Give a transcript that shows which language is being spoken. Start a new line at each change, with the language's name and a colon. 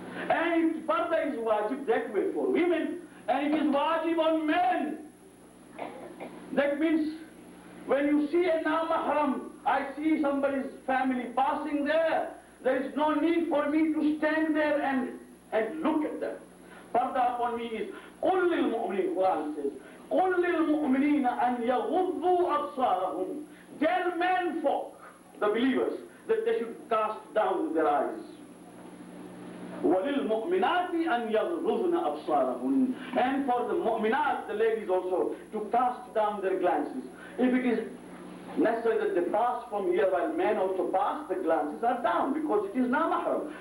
English: And parda is wajib that way for women, and it is wajib on men. That means when you see a na-mahram, I see somebody's family passing there, there is no need for me to stand there and look at them. Parda upon me is,
Arabic: قُلْ لِلْمُؤْمِنِينَ,
English: Quran says,
Arabic: قُلْ لِلْمُؤْمِنِينَ أَنْ يَغُضُّوا أَبْصَارَهُم.
English: Tell men folk, the believers, that they should cast down their eyes.
Arabic: وَلِلْمُؤْمِنَاتِ أَنْ يَغْضُضْنَ أَبْصَارَهُنْ.
English: And for the mu'minat, the ladies also, to cast down their glances. If it is necessary that they pass from here while men also pass, the glances are down, because it is na-mahram.